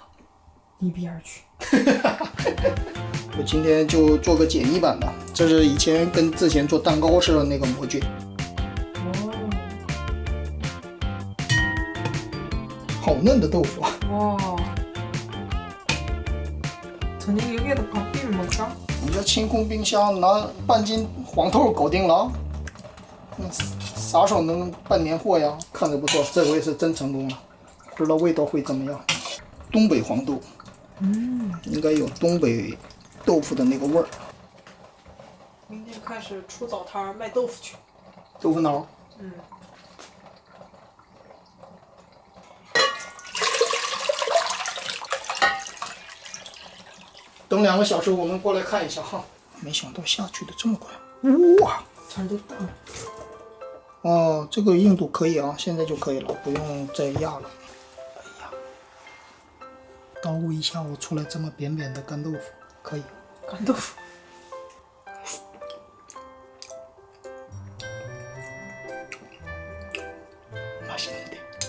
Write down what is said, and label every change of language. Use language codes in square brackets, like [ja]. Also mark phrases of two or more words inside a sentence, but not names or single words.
[zh] 一边去。我今天就做个简易版的，这是以前跟之前做蛋糕似的那个模具。好嫩的豆腐啊！ [ko] 와. 저녁에 여기에다 밥 비벼 먹자. [zh] 你这清空冰箱拿半斤黄豆搞定了，啥时候能办年货呀？看着不错，这回是真成功了，不知道味道会怎么样。东北黄豆，应该有东北豆腐的那个味儿。明天开始出早摊卖豆腐去。豆腐脑。等2个小时，我们过来看一下哈。没想到下去的这么快，哇！ [ko] 잘 됐다. [zh] 哦，这个硬度可以啊，现在就可以了，不用再压了。哎呀，捣鼓一下，我出来这么扁扁的干豆腐，可以。 [ko] 간豆腐. 맛있는데.